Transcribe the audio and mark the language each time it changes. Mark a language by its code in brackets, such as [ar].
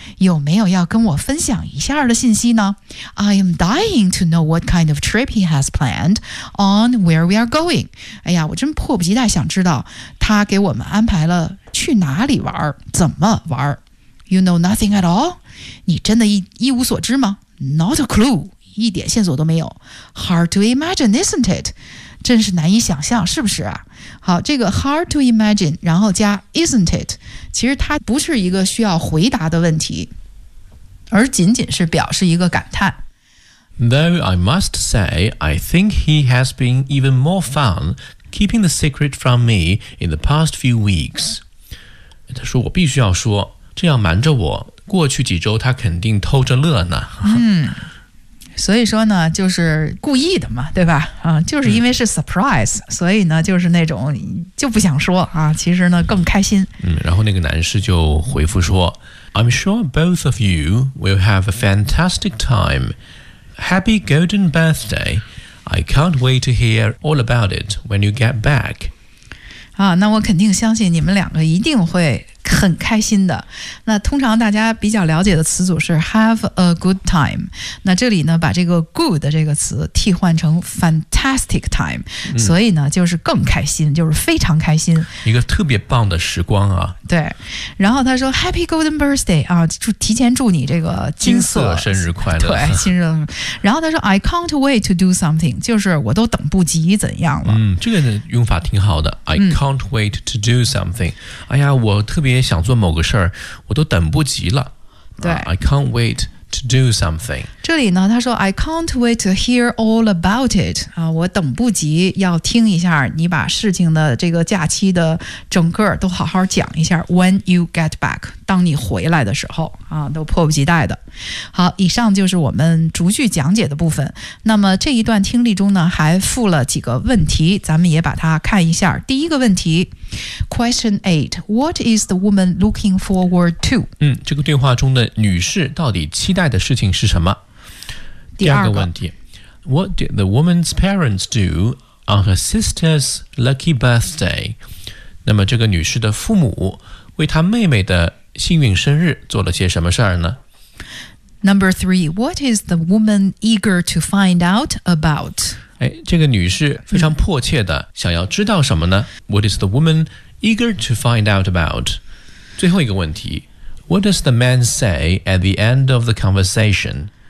[zh] 有没有要跟我分享一下的信息呢 [en] ？I am dying to know what kind of trip he has planned on where we are going。 [zh] 哎呀，我真迫不及待想知道他给我们安排了去哪里玩，怎么玩。 [en] You know nothing at all？ [zh] 你真的一无所知吗 [en] ？Not a clue， [zh] 一点线索都没有。 [en] Hard to imagine, isn't it？ [zh] 真是难以想象，是不是啊？好，这个 [en] hard to imagine， [zh] 然后加 [en] isn't it？ [zh] 其实它不是一个需要回答的问题，而仅仅是表示一个感叹。 [en] Though I must say, I think he has been even more fun keeping the secret from me in the past few weeks。 [zh] 他说：“我必须要说。” 这样瞒着我，过去几周他肯定偷着乐呢。嗯，所以说呢，就是故意的嘛，对吧？啊，就是因为是 surprise，所以呢，就是那种就不想说啊，其实呢更开心。嗯，然后那个男士就回复说 [en] ：“I'm sure both of you will have a fantastic time. Happy golden birthday! I can't wait to hear all about it when you get back.” [zh] 啊，那我肯定相信你们两个一定会很开心的。那通常大家比较了解的词组是 [en] have a good time， [zh] 那这里呢把这个 good 这个词替换成 fantastic time，所以呢就是更开心，就是非常开心，一个特别棒的时光啊。对，然后他说 happy golden birthday 啊，就提前祝你这个金色生日快乐。对，金色。然后他说 [en] I can't wait to do something， [zh] 就是我都等不及怎样了。嗯，这个用法挺好的。 [en] I can't wait to do something， [zh] 哎呀，我特别想做某个事儿，我都等不及了。对 [en] ，I can't wait to do something。 [zh] 这里呢，他说 [en] I can't wait to hear all about it。 [zh] 啊，我等不及要听一下你把事情的这个假期的整个都好好讲一下。 [en] When you get back， [zh] 当你回来的时候啊，都迫不及待的。好，以上就是我们逐句讲解的部分。那么这一段听力中呢，还附了几个问题，咱们也把它看一下。第一个问题。 [en] Question 8. What is the woman looking forward to? [zh] 嗯，这个对话中的女士到底期待的事情是什么？第二个问题。 [en] What did the woman's parents do on her sister's lucky birthday? [zh] 那么这个女士的父母为她妹妹的幸运生日做了些什么事儿呢？ [en] Number 3. What is the woman eager to find out about? [zh] 这个女士非常迫切的想要知道什么呢？ [en] What is the woman eager to find out about? [zh] 最后一个问题， [en] What does the man say at the end of the conversation?